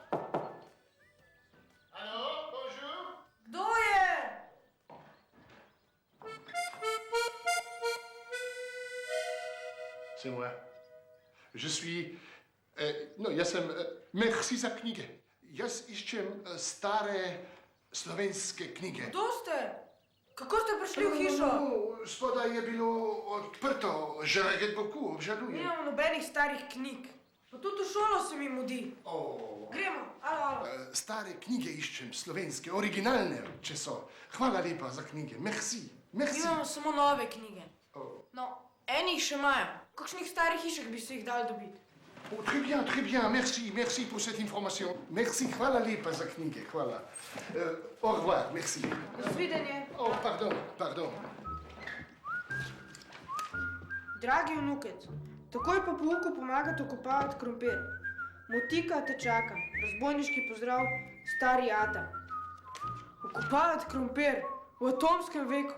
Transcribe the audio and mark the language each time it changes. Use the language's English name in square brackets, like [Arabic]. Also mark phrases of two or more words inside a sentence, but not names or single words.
[French] Allô, bonjour. [Slovenian] Kdo je? [French] C'est moi. Je suis... [Slovenian] no, jaz sem... merci za knjige. Jaz iščem stare slovenske knjige. Kdo ste? Kako ste prišli v hišo? No, spodaj je bilo odprto. [French] Je regrette beaucoup, [Slovenian] obžalujem. Nimamo nobenih starih knjig. Pa tudi v šolo se mi mudi. Oh. Gremo, alo. Stare knjige iščem, slovenske, originalne, če so. Hvala lepa za knjige. [French] Merci. Merci. [Slovenian] Imamo samo nove knjige. Oh. No, eni jih še imajo. V kakšnih starih hišah bi se jih dali dobiti? [French] Oh, très bien, très bien. Merci, merci pour cette information. Merci, [Slovenian] hvala lepa za knjige, hvala. [French] Au revoir, merci. [Slovenian] Nasvidenje. [French] Oh, pardon, pardon. [Slovenian] Dragi vnukec, takoj po pouku pomagate okopavati krompir. Motika te čaka. Razbojniški pozdrav, stari Ata. Okopavati krompir v atomskem veku.